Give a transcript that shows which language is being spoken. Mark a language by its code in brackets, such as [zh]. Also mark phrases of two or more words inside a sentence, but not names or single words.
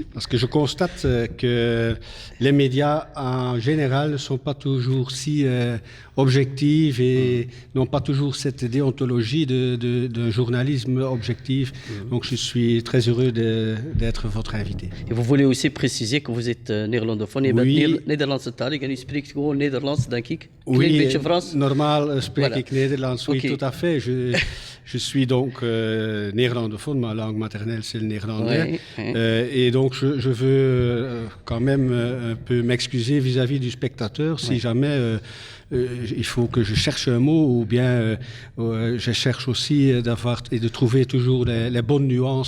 [fr] Parce que je constate que les médias en général ne sont pas toujours si objectifs et n'ont pas toujours cette déontologie d'un journalisme objectif. Donc je suis très heureux d'être votre invité. Et vous voulez aussi préciser que vous êtes néerlandophone. Oui. [nl] Nederlandse taal. En u spreekt gewoon Nederlands, denk ik. [fr] Oui, [nl] een beetje Frans. Normaal spreek [fr] Voilà. [nl] ik Nederlands, [fr] oui, Ok. tout à fait. Je suis donc néerlandophone, ma langue maternelle c'est le néerlandais. Oui. Et donc je veux quand même un peu m'excuser vis-à-vis du spectateur si jamais il faut que je cherche un mot ou bien je cherche aussi d'avoir et de trouver toujours les bonnes nuances.